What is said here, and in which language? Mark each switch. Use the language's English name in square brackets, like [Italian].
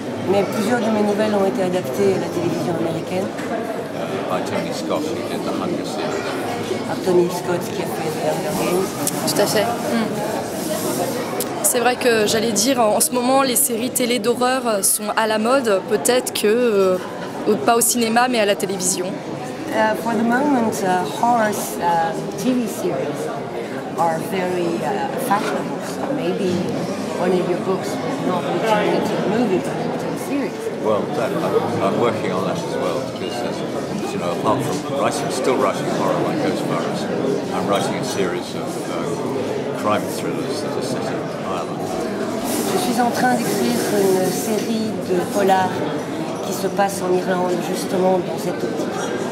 [French] Mais plusieurs de mes nouvelles ont été adaptées à la télévision américaine, [English] by Tony Scott, who did the Hunger series. [French] par Tony Scott qui a fait The Hunger Games. Tout à fait. C'est vrai que j'allais dire, en ce moment, les séries télé d'horreur sont à la mode, peut-être que, pas au cinéma, mais à la télévision. [English] For the moment, horror TV series are very fashionable. So maybe one of your books will not be turned into a movie, but into a series. Well, I'm working on that as well because, apart from still writing horror like Ghostbusters, I'm writing a series of crime thrillers that are set in Ireland. [French] Je suis en train d'écrire une série de polars qui se passe en Irlande, justement dans cette optique.